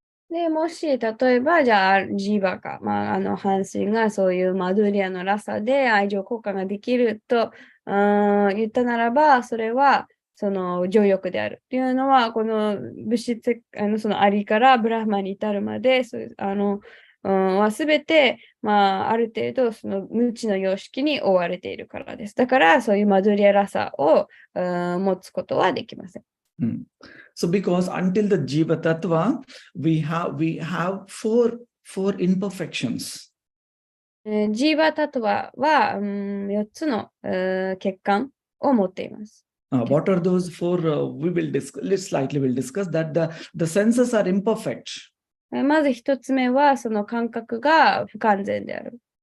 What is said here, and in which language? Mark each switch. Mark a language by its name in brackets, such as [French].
[Japanese] で、もし、例えば、じゃあ、ジーバか、半身がそういうマドゥリアのラサで愛情交換ができると言ったならば、それは、情欲であるっていうのは、この物質、そのアリからブラフマに至るまで、はすべて、ある程度、その無知の様式に覆われているからです。だから、そういうマドゥリアラサを持つことはできません。 [English] So because until the Jiva Tattva, we have four imperfections. [Japanese] Jiva Tattva は、4つの、欠陥を持っています。 [English] What are those four? We will discuss. We'll discuss that the senses are imperfect. [Japanese] まず1つ目は、その感覚が不完全である。